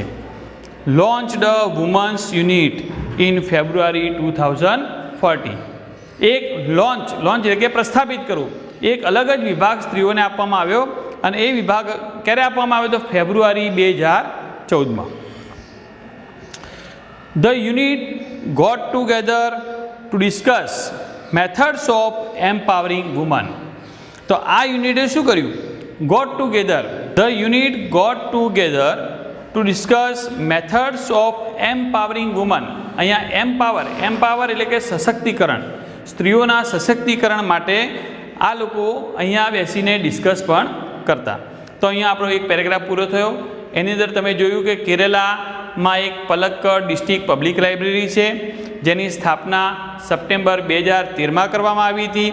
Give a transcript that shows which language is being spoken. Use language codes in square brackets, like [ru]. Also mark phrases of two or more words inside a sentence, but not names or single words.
[en] launched a women's unit in February 2014. [gu] એક લોન્ચ એટલે કે પ્રસ્થાપિત કરવું, એક અલગ જ વિભાગ સ્ત્રીઓને આપવામાં આવ્યો અને એ વિભાગ ક્યારે આપવામાં આવ્યો? તો ફેબ્રુઆરી 2014માં. [en] The unit got together to discuss methods of empowering women. [gu] તો આ યુનિટે શું કર્યું? [en] The unit got together to discuss methods of empowering women. [gu] અહીંયા એમ્પાવર એટલે કે સશક્તિકરણ, સ્ત્રીઓના સશક્તિકરણ માટે આ લોકો અહીંયા બેસીને ડિસ્કસ પણ કરતા. તો અહીંયા આપણો એક પેરેગ્રાફ પૂરો થયો. એની અંદર તમે જોયું કે કેરેલામાં એક પલક્કડ ડિસ્ટ્રિક્ટ પબ્લિક લાઇબ્રેરી છે, જેની સ્થાપના સપ્ટેમ્બર 2013માં કરવામાં આવી હતી.